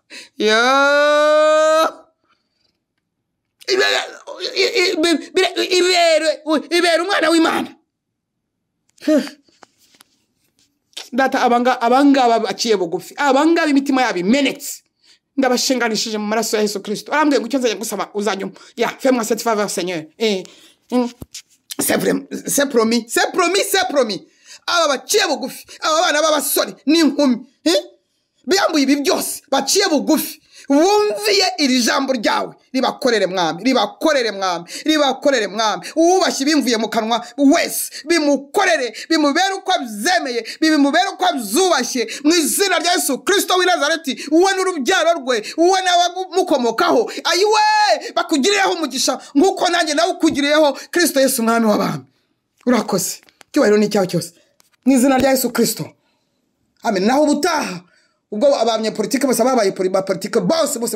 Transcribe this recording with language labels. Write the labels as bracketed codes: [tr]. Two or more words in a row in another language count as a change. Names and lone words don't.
[rw] ibere umwana w'Imana data abangaba baciye bugufi abangaba imitima yabo imenetse ndabashinganishije mu maraso ya Yesu Kristo arambwiye ngo icyo nzajya gusaba uzanyuma [fr] fais-moi cette faveur Seigneur c'est promis [rw] aba baciye bugufi aba bana b'abasore n'inkumi biyambuye ibi byose baciye bugufi wumviye iri jambo ryawe ribakorere mwami ubashye bimvuye mu kanwa wese bimukorere bimubere uko abyemeye bimubere uko abyubashye mu izina rya Yesu Kristo w'i Nazareti uwe n'urubyaro rwe uwe n'abamukomokaho ayiwe bakugirireho umugisha nk'uko nanjye nawe ukugiriyeho Kristo Yesu umwami w'abami urakoze cyubahiro ni cyawe cyose mu izina rya Yesu Kristo amen naho ubutaha ubwo abanyepolitike bose babaye politike bose